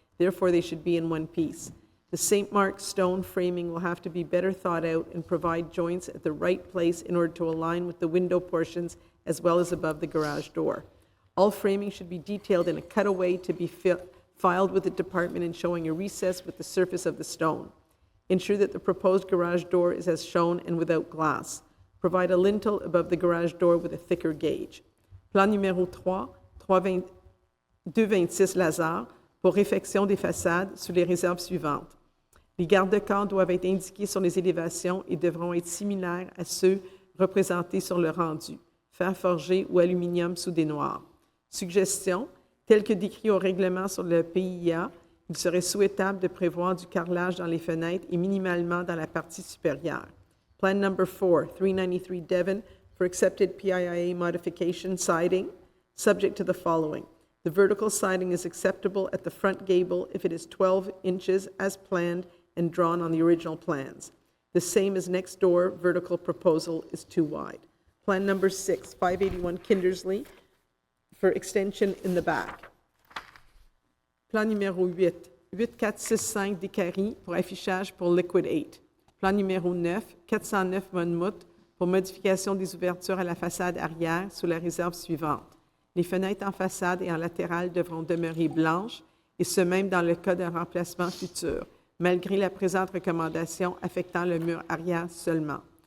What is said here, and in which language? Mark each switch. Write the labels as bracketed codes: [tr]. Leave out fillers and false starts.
[en] Therefore, they should be in one piece. The St. Mark stone framing will have to be better thought out and provide joints at the right place in order to align with the window portions as well as above the garage door. All framing should be detailed in a cutaway to be filed with the department and showing a recess with the surface of the stone. Ensure that the proposed garage door is as shown and without glass. Provide a lintel above the garage door with a thicker gauge. [fr] Plan numéro 3, 226 Lazare, pour réfection des façades sous les réserves suivantes. Les garde-corps doivent être indiqués sur les élévations et devront être similaires à ceux représentés sur le rendu, fer forgé ou aluminium soudé noir. Suggestion, tel que décrit au règlement sur le PIA, il serait souhaitable de prévoir du carrelage dans les fenêtres et minimalement dans la partie supérieure. [en] Plan number 4, 393 Devon, for accepted PIIA modification siding, subject to the following. The vertical siding is acceptable at the front gable if it is 12 inches as planned and drawn on the original plans. The same as next door vertical proposal is too wide. Plan number 6, 581 Kindersley, for extension in the back. [fr] Plan numéro 8, 8465 Descaries, pour affichage pour Liquid 8. Plan numéro 9, 409 Monmouth, pour modification des ouvertures à la façade arrière sous la réserve suivante. Les fenêtres en façade et en latéral devront demeurer blanches, et ce même dans le cas d'un remplacement futur, malgré la présente recommandation affectant le mur arrière seulement.